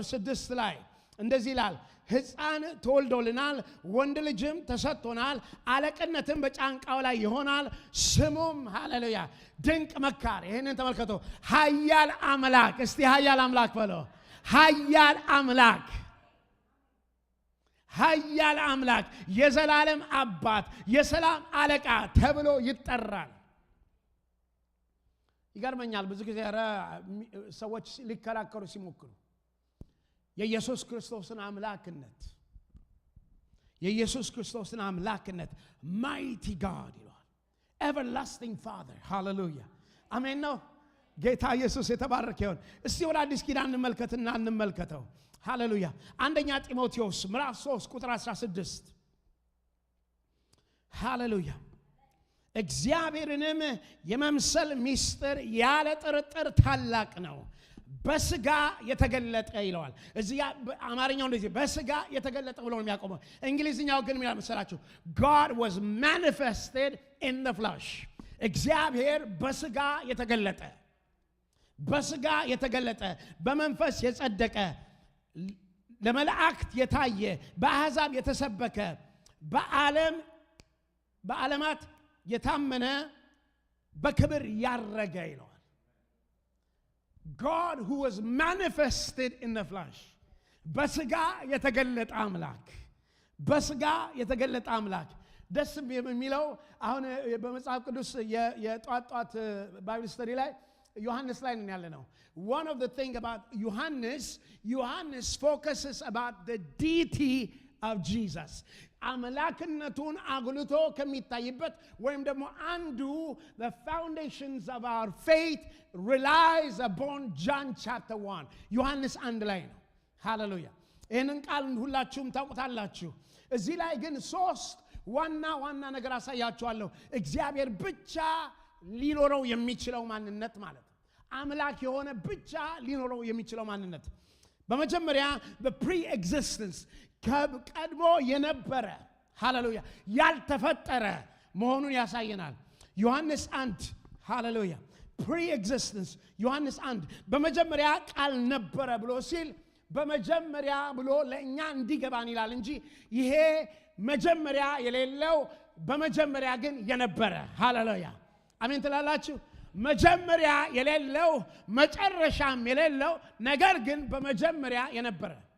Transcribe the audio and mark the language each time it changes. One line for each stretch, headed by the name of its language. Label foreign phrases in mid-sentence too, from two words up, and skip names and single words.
Amharic: 6 ላይ እንደዚህ ይላል ሕፃን ተወልዶልናል ወንድ ልጅም ተሰጥቶናል አለቅነትም በጫንቃው ላይ ይሆናል ስሙም ሃሌሉያ ድንቅ መካር ይሄንን ተመልከቱ ኃያል አምላክ እስቲ ኃያል አምላክ በለው ኃያል አምላክ የዘላለም አባት የሰላም አለቃ ተብሎ ይጠራል ይገርመኛል ብዙ ጊዜ ሰዎች ሊከራከሩ ሲሞክሩ የኢየሱስ ክርስቶስን አምላክነት
English: mighty God
Amharic: ይላል
English: everlasting father
Amharic: hallelujah አሜን ነው ጌታ ኢየሱስ የተባረከ ይሁን እስቲ ወደ አዲስ ኪዳን እንመልከተው ሃሌሉያ አንደኛ ጢሞቴዎስ ምዕራፍ 3 ቁጥር 16 ሃሌሉያ እግዚአብሔርንም የመምሰል ሚስጥር ያለ ጥርጥር ታላቅ ነው በስጋ የተገለጠ ይለዋል እዚያ አማርኛው እንደዚህ በስጋ የተገለጠ ብሎ ነው የሚያቆመው እንግሊዝኛው ግን ምን ያመሰላችሁ
English: God was manifested in the flesh
Amharic: እግዚአብሔር በስጋ የተገለጠ በመንፈስ የጸደቀ ለመላእክት የታየ በአሕዛብ የተሰበከ በዓለማት የታመነ በክብር ያረገ ይለዋል
English: God who was manifested in the flesh
Amharic: በስጋ የተገለጠ አምላክ ደስ የሚለው አሁን በመጽሐፍ ቅዱስ የጧጧት
English: Bible study
Amharic: ላይ ዮሐንስ ላይ ነን ያለነው
English: one of the thing about Johannes focuses about the deity of Jesus.
Amharic: አምላክነቱን አጉልቶ ከሚታይበት ወይም ደግሞ አንዱ
English: the foundations of our faith relies upon John chapter 1
Amharic: ዮሐንስ 1 ላይ ነው። ሃሌሉያ። ይህንን ቃል ሁላችሁም ታውቁታላችሁ። እዚህ ላይ ግን ሶስት ዋና ነገር አሳያችኋለሁ። እግዚአብሔር ብቻ ሊኖረው የሚችለው ማንነት ማለት ነው። አምላክ የሆነ ብቻ ሊኖረው የሚችለው ማንነት በመጀመሪያ
English: the pre-existence
Amharic: ቀድሞ የነበረ ሃሌሉያ ያልተፈጠረ መሆኑን ያሳየናል። ዮሐንስ 1 ሃሌሉያ pre-existence ዮሐንስ 1 በመጀመሪያ ቃል ነበረ ብሎ ሲል በመጀመሪያ ብሎ ለእኛ እንዲገባን ይላል እንጂ ይሄ መጀመሪያ የሌለው በመጀመሪያ ግን የነበረ ሃሌሉያ አሜን ትላላችሁ። መጀመሪያ የሌለው መጨረሻም የሌለው ነገር ግን በመጀመሪያ የነበረ